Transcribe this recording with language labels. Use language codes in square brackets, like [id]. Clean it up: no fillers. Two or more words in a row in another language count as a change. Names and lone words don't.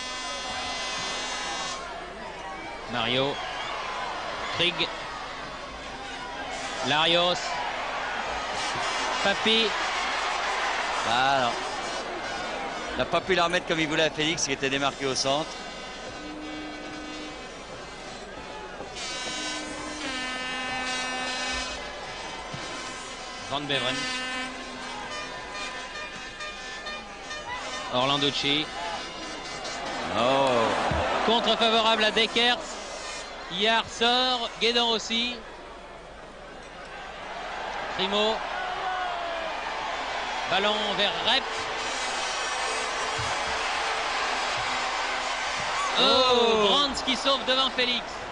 [fr] Mario. Krieg. Larios. Papi. Ah, non. Il n'a pas pu la remettre comme il voulait à Félix qui était démarqué au centre. Van Beveren. Orlanducci. Oh. Contre favorable à Dekers. Yard sort. Guédon aussi. Primo. Ballon vers Rep. Oh, Brands qui sauve devant Félix.